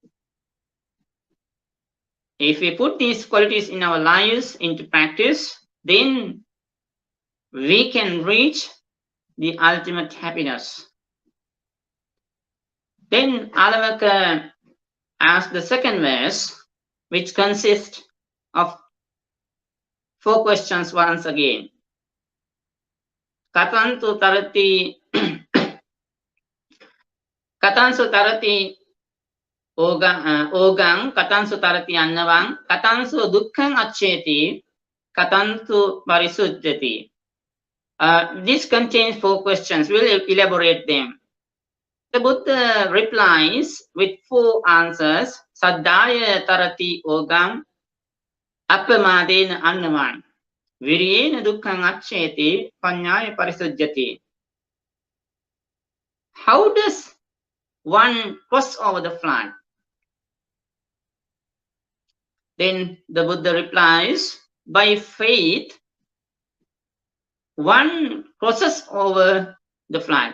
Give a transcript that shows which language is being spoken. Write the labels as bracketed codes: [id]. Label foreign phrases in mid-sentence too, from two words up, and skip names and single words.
[en] If we put these qualities in our lives into practice, then we can reach the ultimate happiness. Then Alavaka asked the second verse, which consists of 4 questions once again. [pi] Katansu tarati ogang katansu tarati annavang katansu dukkhang accheti katansu parisujjati. [en] This contains 4 questions. We'll elaborate them. The Buddha replies with 4 answers. [pi] Saddhaya tarati ogam appamadena annavang viriyena dukkhang accheti panyaya parisujjati. [en] How does one cross over the flood? Then the Buddha replies, by faith, one crosses over the flood.